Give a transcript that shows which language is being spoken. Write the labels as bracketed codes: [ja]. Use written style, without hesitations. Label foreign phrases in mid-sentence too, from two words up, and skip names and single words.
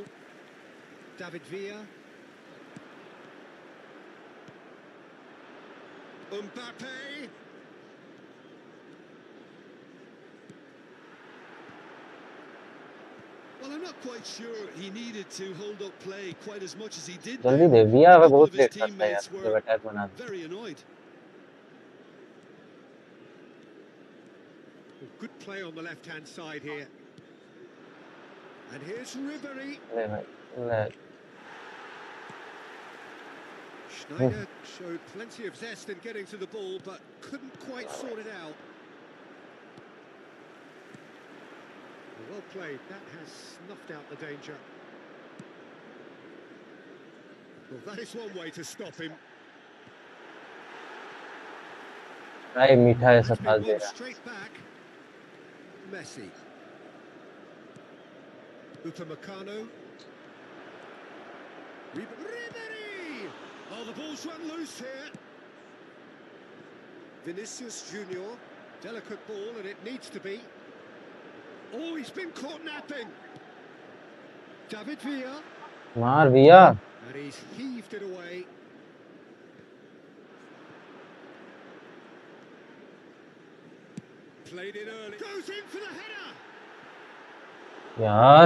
[en] David Villa. Mbappe. Well, I'm not quite sure he needed to hold up play quite as much as he did [hi] जल्दी [en] there. [hi] दे भैया। [en] A [hi] अबे [en] couple [hi] बहुत [en] of his [hi] लेट करता है यार। [en] teammates [hi] जब [en] were [hi] अटैक बना दे। [en] very annoyed. Good play on the left-hand side here. And here's Ribery. [hi] ले भाई ले। [en] Schneider showed plenty of zest in getting to the ball, but couldn't quite sort it out. Well played, that has snuffed out the danger. Well, that is one way to stop him. [hi] भाई मीठा ऐसा [en] That's [hi] पास [en] been [hi] दे [en] won [hi] रहा। [en] straight back. Messi. Upamecano. Ribery! Oh, the ball's run loose here. Vinicius Junior. Delicate ball, and it needs to be. Oh, he's been caught napping. David Villa. [hi] मार भैया. [en] And he's heaved it away. Played it early. Goes in for the header. [hi] यार.